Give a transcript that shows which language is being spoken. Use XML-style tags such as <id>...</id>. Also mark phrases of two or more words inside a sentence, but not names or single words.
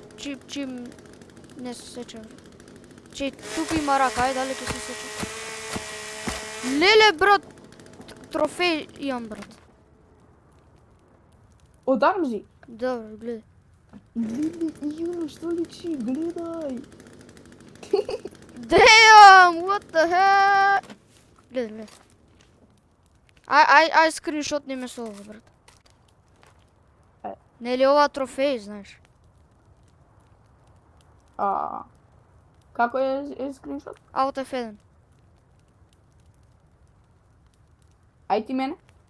<mk>Чим не се сеча, брат. Тука има рака, ајде, дали ќе се сеча. Леле, брат! Трофеј имам, брат. Од армзи? Добро, гледај. Јуно, што личи? Гледај!</mk> <en>Damn, what the heck?</en> <mk>Гледај. Ај скриншотни ме со ова, брат. Нели ова трофеј, знаеш? Како е скриншот? Alt F1. Ај ти мене?</mk>